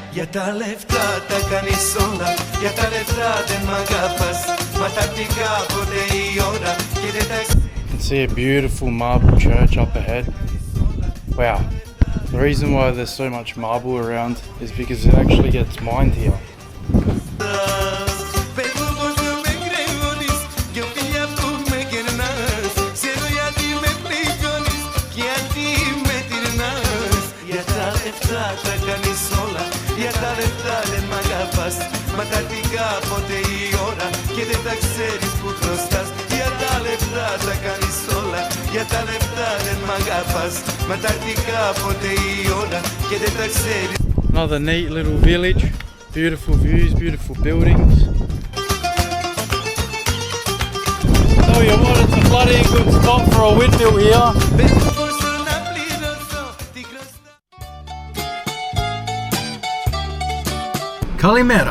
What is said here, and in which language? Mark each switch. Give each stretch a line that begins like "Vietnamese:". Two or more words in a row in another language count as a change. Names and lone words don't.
Greek: τα λεφτά τα κάνεις όλα, για τα λεφτά δεν μ' αγαπάς. Μα τακτικά ποτέ η ώρα και δεν τα ξέρεις.
English: You can see a beautiful marble church up ahead. Wow. The reason why there's so much marble around is because it actually gets mined here.
Greek: Τα κάνεις όλα, για τα λεφτά δεν μ' αγαπάς. Μα τακτικά ποτέ η ώρα και δεν τα ξέρεις που χρωστάς. Για τα λεφτά τα κάνεις όλα, για τα λεφτά δεν μ' αγαπάς. Μα τακτικά ποτέ η ώρα και δεν τα ξέρεις.
English: Another neat little village, beautiful views, beautiful buildings. Tell you what, it's a bloody good spot for a windmill here.
Greek: Kalimera.